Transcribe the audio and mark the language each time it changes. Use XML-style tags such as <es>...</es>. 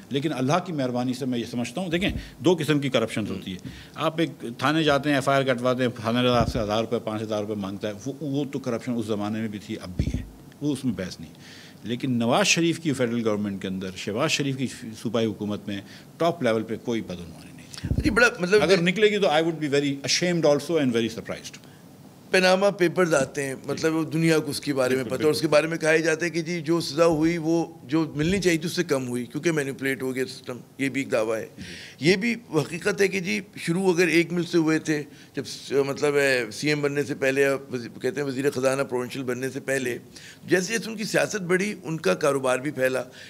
<ur>لیکن اللہ کی مہربانی سے میں یہ سمجھتا ہوں, دیکھیں 2 قسم کی کرپشن ہوتی ہے. آپ ایک تھانے جاتے ہیں, FIR کٹواتے ہیں, تھانے آپ سے 1000 روپے 5000 روپے مانگتا ہے, وہ تو کرپشن اس زمانے میں بھی تھی, اب بھی ہے, وہ اس میں بحث نہیں. لیکن نواز شریف کی فیڈرل گورنمنٹ کے اندر, شہباز شریف کی صوبائی حکومت میں ٹاپ لیول پہ کوئی بدعنوانی نہیں تھی. جی بڑا مطلب اگر نکلے گی تو</ur> <en>I would be very ashamed also and very surprised.</en> <ur>Panama papers آتے ہیں, مطلب دنیا کو اس کے بارے میں پتہ, اور اس کے بارے میں کہا جاتا ہے کہ جی جو سزا ہوئی وہ جو ملنی چاہیے تھی اس سے کم ہوئی کیونکہ مینیپولیٹ ہو گیا سسٹم. یہ بھی ایک دعویٰ ہے. یہ بھی حقیقت ہے کہ جی شروع اگر ایک مل سے ہوئے تھے, جب مطلب سی ایم بننے سے پہلے, کہتے ہیں وزیر خزانہ پروونشل بننے سے پہلے, جیسے جیسے ان کی سیاست بڑھی ان کا کاروبار بھی پھیلا.</ur>